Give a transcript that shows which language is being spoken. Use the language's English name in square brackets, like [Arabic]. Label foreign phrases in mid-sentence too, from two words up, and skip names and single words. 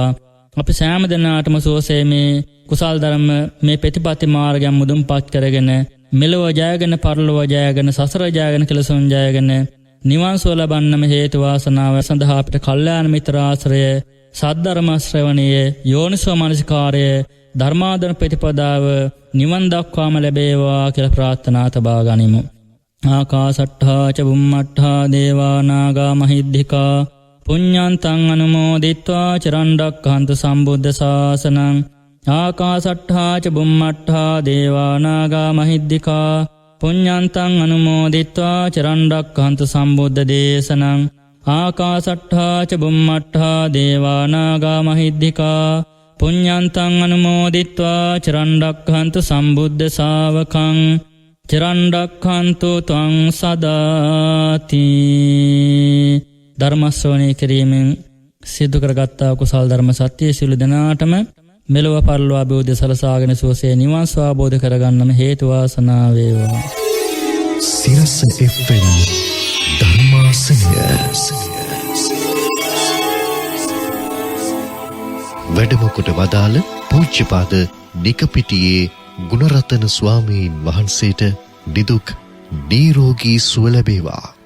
[Sinhala] අපි සෑම දෙනාටම සුවසේ මේ කුසල් ධර්ම මේ ප්‍රතිපත්ති මාර්ගයන් මුදුන්පත් කරගෙන මෙලොව ජයගෙන පරලොව ජයගෙන සසර ජයගෙන කෙලසුන් ජයගෙන නිවන් සුව ලබන්නම හේතු වාසනාව සඳහා අපිට කල්යාණ මිත්‍ර ආශ්‍රය සද්ධර්ම ශ්‍රවණය යෝනිසෝ මනසිකාරය ධර්මාදන ප්‍රතිපදාව නිවන් දක්වාම ලැබේවා කියලා ප්‍රාර්ථනා තබා ගනිමු. [Pali] ආකාසට්ඨා ච බුම්මට්ඨා දේවා නාග මහිද්దికා පුඤ්ඤන්තං අනුමෝදිත්වා චිරන් රක්ඛන්තු සම්බුද්ධ ශාසනං. ආකාසට්ඨා ච බුම්මට්ඨා දේවා නාග මහිද්దికා පුඤ්ඤන්තං අනුමෝදිත්වා චිරන් රක්ඛන්තු සම්බුද්ධ දේශනං. ආකාසට්ඨා ච බුම්මට්ඨා දේවා නාග මහිද්దికා පුඤ්ඤන්තං අනුමෝදිත්වා චිරන් රක්ඛන්තු සම්බුද්ධ ශාවකං. චිරන් රක්ඛන්තු ත්වං සදාති. [Sinhala] ධර්ම ශ්‍රවණය කිරීමෙන් සිදු කරගත්තා කුසල් ධර්ම සත්‍ය සියලු දෙනාටම මෙලොව පරලොව අභිවෘද්ධිය සලසාගෙන සුවසේ නිවන් අවබෝධ කරගන්නම හේතු වාසනා වේවා. සිරස FM ධර්මාසනය වැඩම කොට වදාළ පූජ්‍යපාද නිකපිටියේ ගුණරතන ස්වාමීන් වහන්සේට නිදුක් නිරෝගී සුව ලැබේවා.